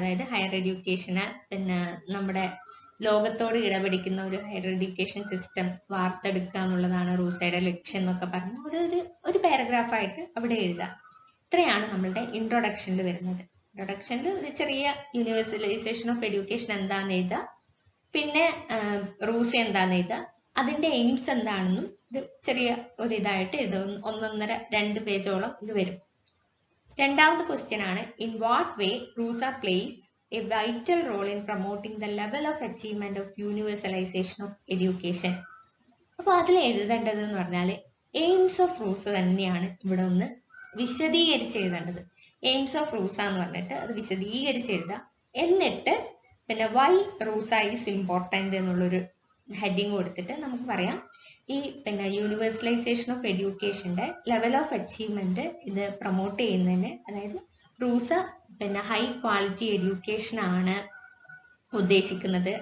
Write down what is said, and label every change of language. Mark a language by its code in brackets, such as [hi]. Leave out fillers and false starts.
[ml] അതായത് ഹയർ എഡ്യൂക്കേഷന് പിന്നെ നമ്മുടെ ലോകത്തോട് ഇടപെടിക്കുന്ന ഒരു ഹയർ എഡ്യൂക്കേഷൻ സിസ്റ്റം വാർത്തെടുക്കുക എന്നുള്ളതാണ് റൂസയുടെ ലക്ഷ്യം എന്നൊക്കെ പറഞ്ഞ് ഒരു പാരഗ്രാഫായിട്ട് അവിടെ എഴുതുക. ഇത്രയാണ് നമ്മളുടെ ഇൻട്രൊഡക്ഷനിൽ വരുന്നത്. ഇൻട്രൊഡക്ഷനിൽ ഒരു ചെറിയ യൂണിവേഴ്സലൈസേഷൻ ഓഫ് എഡ്യൂക്കേഷൻ എന്താണെന്ന് എഴുതുക, പിന്നെ റൂസ എന്താണെന്ന് എഴുതുക, അതിന്റെ എയിംസ് എന്താണെന്നും ഒരു ചെറിയ ഒരു ഇതായിട്ട് എഴുതുക. 1.5-2 പേജോളം ഇത് വരും. രണ്ടാമത്തെ ക്വസ്റ്റ്യൻ ആണ് [en] In what way RUSA plays a vital role in promoting the level of achievement of universalization of education. [ml] അപ്പോൾ അതിൽ എഴുതേണ്ടത് എന്ന് പറഞ്ഞാൽ എയിംസ് ഓഫ് റൂസ തന്നെയാണ് ഇവിടെ ഒന്ന് വിശദീകരിച്ച് എഴുതേണ്ടത്. എയിംസ് ഓഫ് റൂസ എന്ന് പറഞ്ഞിട്ട് അത് വിശദീകരിച്ച് എഴുതുക. എന്നിട്ട് പിന്നെ വൈ റൂസ ഈസ് ഇമ്പോർട്ടൻ്റ് എന്നുള്ളൊരു ഹെഡിങ് കൊടുത്തിട്ട് നമുക്ക് പറയാം ഈ പിന്നെ universalisation of എഡ്യൂക്കേഷന്റെ level of achievement ഇത് പ്രൊമോട്ട് ചെയ്യുന്നതിന്, അതായത് റൂസ പിന്നെ ഹൈ ക്വാളിറ്റി എഡ്യൂക്കേഷൻ ആണ് ഉദ്ദേശിക്കുന്നത്.